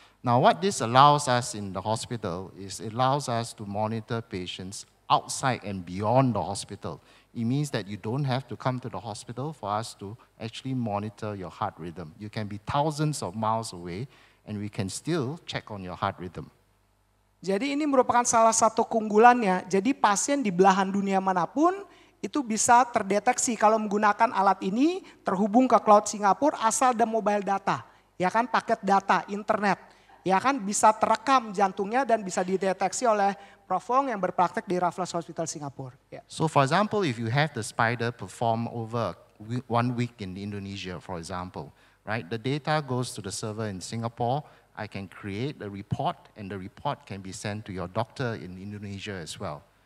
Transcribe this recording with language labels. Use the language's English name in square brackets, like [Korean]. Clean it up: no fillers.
[English] Now what this allows us in the hospital is it allows us to monitor patients outside and beyond the hospital. It means that you don't have to come to the hospital for us to actually monitor your heart rhythm. You can be thousands of miles away and we can still check on your heart rhythm. [Indonesian] Jadi ini merupakan salah satu keunggulannya. Jadi pasien di belahan dunia manapun itu bisa terdeteksi kalau menggunakan alat ini terhubung ke cloud Singapura asal ada mobile data. Ya kan paket data internet. Ya kan bisa terekam jantungnya dan bisa dideteksi oleh Prof Wong yang berpraktek di Raffles Hospital Singapura. [English] Yeah. So for example, if you have the Spider perform over 1 week in Indonesia, for example, right? The data goes to the server in Singapore. I can create a report, and the report can be sent to your doctor in Indonesia as well.